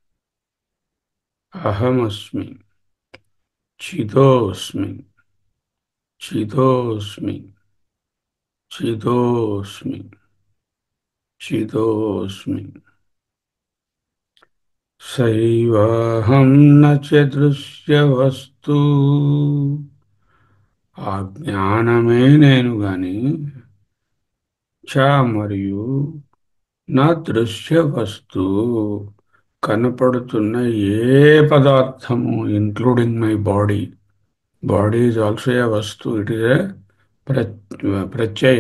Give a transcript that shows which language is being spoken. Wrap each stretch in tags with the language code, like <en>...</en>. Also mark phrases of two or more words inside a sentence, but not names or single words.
<sa>अहमस्मि. चिदोऽस्मि. चिदोऽस्मि. चिदोऽस्मि. चिदोऽस्मि. सैवाहं न च दृश्यवस्तु.</sa> <te>ఆ జ్ఞానమే నేను గాని, చ మరియు నా దృశ్య వస్తువు, కనపడుతున్న ఏ పదార్థము,</te> <en>including my body. Body is also a వస్తు. It is a ప్రత్యయం.</en>